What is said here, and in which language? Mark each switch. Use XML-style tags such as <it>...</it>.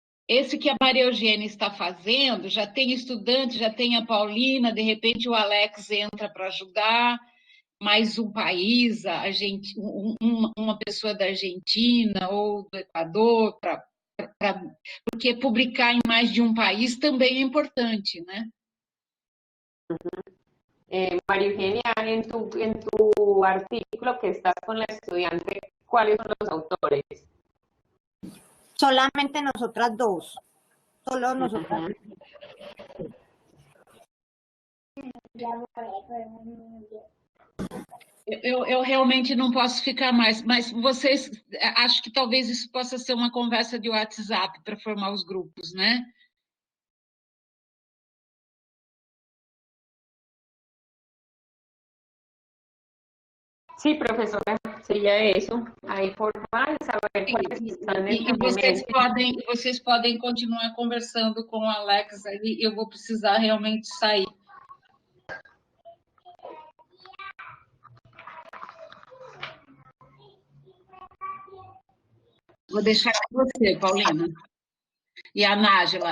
<pt>Esse que a Maria Eugênia está fazendo, já tem estudante, já tem a Paulina, de repente o Alex entra para ajudar, mais um país, uma pessoa da Argentina ou do Equador, porque publicar em mais de um país também é importante, né?</pt> <es>María Eugenia, en tu artículo que estás con la estudiante, ¿cuáles son los autores? Solamente nosotras 2. Solo nosotras.</es> <pt>Eu realmente não posso ficar mais, mas vocês, acho que talvez isso possa ser uma conversa de WhatsApp para formar os grupos, né?</pt> <es>Sí, profesora, sería eso. Ahí formar, saber cuáles están en</es> <pt>E vocês podem continuar conversando com o Alex aí, eu vou precisar realmente sair. Vou deixar com você, Paulina. E a Nájila.</pt>